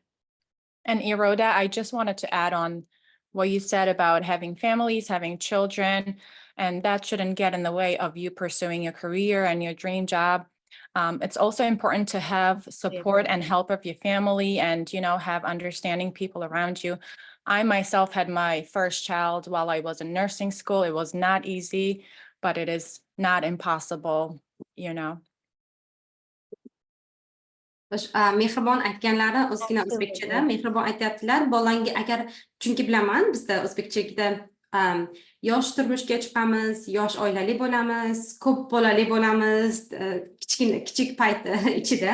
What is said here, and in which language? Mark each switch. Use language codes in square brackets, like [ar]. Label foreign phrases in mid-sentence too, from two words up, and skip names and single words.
[en] And Iroda, I just wanted to add on what you said about having families, having children, and that shouldn't get in the way of you pursuing your career and your dream job. It's also important to have support and help of your family and, have understanding people around you. I myself had my first child while I was in nursing school. It was not easy, but it is not impossible, [uz] Mehribon aytganlari ozgina o'zbekchada mehribon aytyaptilar. Bolangga agar, chunki bilaman bizda o'zbekchada yosh turmushga chiqamiz, yosh oilali bo'lamiz, ko'p bolali bo'lamiz, kichik payt ichida.